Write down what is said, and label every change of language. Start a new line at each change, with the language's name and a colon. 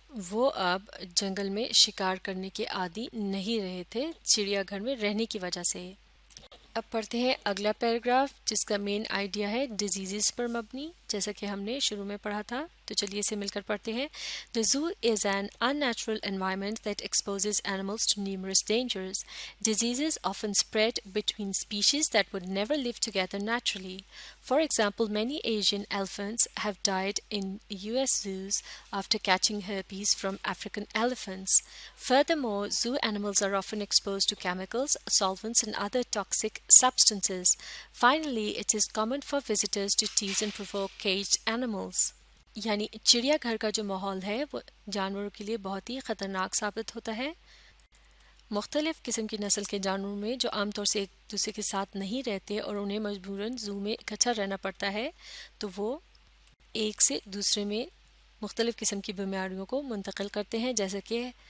Urdu: وہ اب جنگل میں شکار کرنے کے عادی نہیں رہے تھے چڑیا گھر میں رہنے کی وجہ سے۔ اب پڑھتے ہیں اگلا پیراگراف جس کا مین آئیڈیا ہے ڈیزیزز پر مبنی، جیسا کہ ہم نے شروع میں پڑھا تھا، تو چلیے اسے مل کر پڑھتے ہیں۔
English: The zoo is an unnatural environment that exposes animals to numerous dangers. Diseases often spread between species that would never live together naturally. For example, many Asian elephants have died in US zoos after catching herpes from African elephants. Furthermore, zoo animals are often exposed to chemicals, solvents, and other toxic substances. Finally, it is common for visitors to tease and provoke caged animals.
Urdu: یعنی چڑیا گھر کا جو ماحول ہے وہ جانوروں کے لیے بہت ہی خطرناک ثابت ہوتا ہے۔ مختلف قسم کی نسل کے جانوروں میں جو عام طور سے ایک دوسرے کے ساتھ نہیں رہتے اور انہیں مجبوراً زو میں اکٹھا رہنا پڑتا ہے، تو وہ ایک سے دوسرے میں مختلف قسم کی بیماریوں کو منتقل کرتے ہیں، جیسے کہ